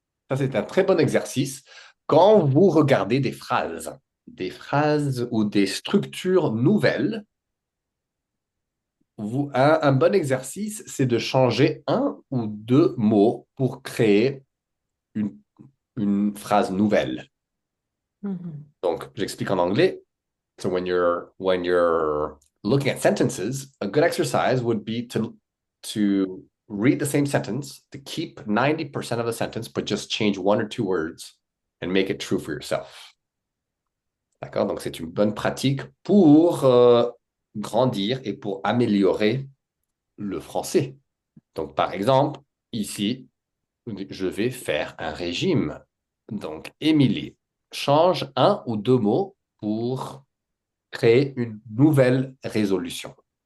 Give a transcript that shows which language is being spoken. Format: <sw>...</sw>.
<fr>Ça, c'est un très bon exercice. Quand vous regardez des phrases ou des structures nouvelles, un bon exercice, c'est de changer un ou deux mots pour créer une, une phrase nouvelle. Mhm. Donc, j'explique en anglais.</fr> <en>So when you're looking at sentences, a good exercise would be to read the same sentence, to keep 90% of the sentence, but just change one or two words and make it true for yourself.</en> <fr>D'accord? Donc, c'est une bonne pratique pour grandir et pour améliorer le français. Donc, par exemple, ici, je vais faire un régime. Donc, Émilie, change un ou deux mots pour créer une nouvelle résolution.</fr>